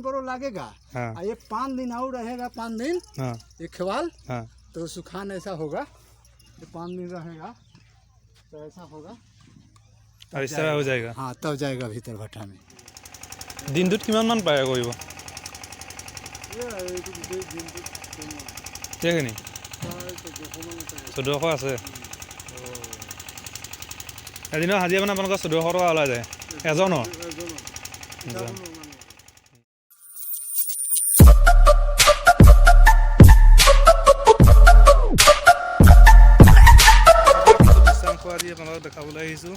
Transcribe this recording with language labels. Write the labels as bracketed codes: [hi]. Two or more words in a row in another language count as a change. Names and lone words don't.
[hi] करो लगेगा। हाँ। ये 5 दिन और रहेगा, 5 दिन। हाँ। ये खेवाल। हाँ। तो सुखान ऐसा होगा, ये 5 दिन रहेगा तो ऐसा होगा और इस तरह हो जाएगा। हाँ, तब जाएगा भीतर भट्टा में। [as] দিনটোত কিমান মান পায় কৰিব সেইখিনি 1400 আছে। এদিনৰ হাজিৰা মানে আপোনালোকৰ 1400 টকা ওলাই যায় এজনৰ। আজি আপোনালোকক দেখাবলৈ আহিছোঁ।